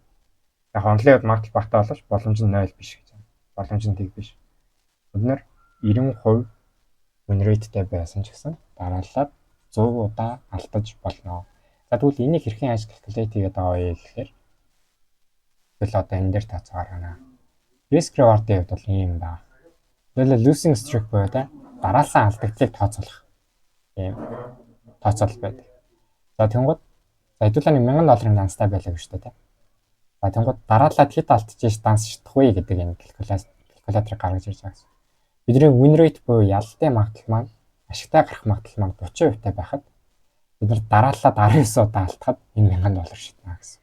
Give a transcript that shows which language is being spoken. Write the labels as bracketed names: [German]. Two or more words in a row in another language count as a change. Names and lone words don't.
[Mongolian] Яг онлын үед магадгүй багтаа болооч боломж нь 0 биш гэж байна. Боломж нь тэг биш. Бид нар 90% [English] win rate- [Mongolian] тэй байсан ч гэсэн дараалал 100 удаа алдаж болно. За тэгвэл энийг хэрхэн яаж calculate хийгээд байгаа вэ гэхээр тэгэл одоо энэ дээр тооцоо гаргана. [English] Risk reward- [Mongolian] ийн хувьд бол ийм байна. Тэгэл [English] losing streak [Mongolian] буюу дараалсан алдагдлыг тооцоолох ийм тооцоол байдаг. За тэнгууд хэдүүлээ $1000 данстай байлаа гэж шүү дээ. За тэнгууд дараалаад хэд алдчих данс шидэх вэ гэдэг энэ калькуляторыг гаргаж ирж байгаа гэсэн. Бидний [English] win rate [Mongolian] буюу ялалтын магадлал маань ашигтай гарах магадлал маань 30% байхад бид нар дараалаад 19 удаа алдахад энэ $1000 шиднэ гэсэн.